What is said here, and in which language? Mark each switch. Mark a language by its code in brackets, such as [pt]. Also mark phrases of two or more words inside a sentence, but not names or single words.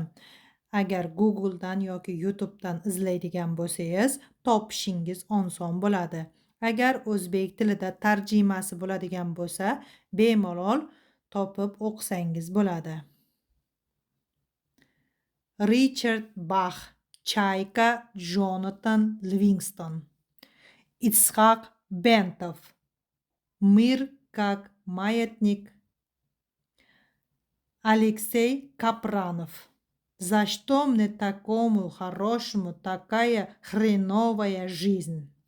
[uz] Agar Googledan yoki YouTubedan izlaydigan bo'lsangiz, topishingiz oson bo'ladi. Agar o'zbek tilida tarjimasi bo'ladigan bo'lsa, bemalol topib o'qisangiz bo'ladi. Richard Bach, Chayka, Jonathan Livingston, [ru] Ицхак Бентов, Мир как маятник, Алексей Капранов. За что мне такому хорошему такая хреновая жизнь?